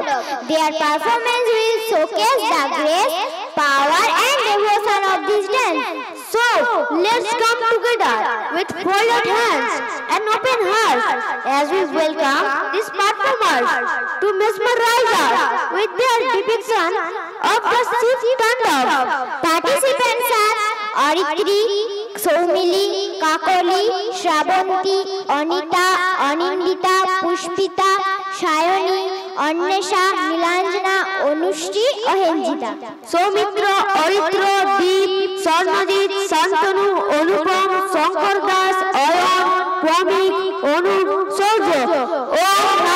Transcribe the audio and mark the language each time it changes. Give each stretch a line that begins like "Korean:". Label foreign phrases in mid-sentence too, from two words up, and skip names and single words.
English: Their performance will showcase the grace, power and devotion of this dance. So, let's come together with folded hands and open hearts as we welcome these performers to mesmerize us with their depiction of the Shiv Tandava. Participants are Aritri, Soumili, Kakoli, Shravanti, Anita, Anindita, Pushpita, Shayoni, Annesha, Nilanjana, Anushri, Ahenjita. Soumitra, Aritro, Deep, Sarnajit, Santanu, Anupam, Shankar Das, Ayan, Pramik, Anu, Sojo.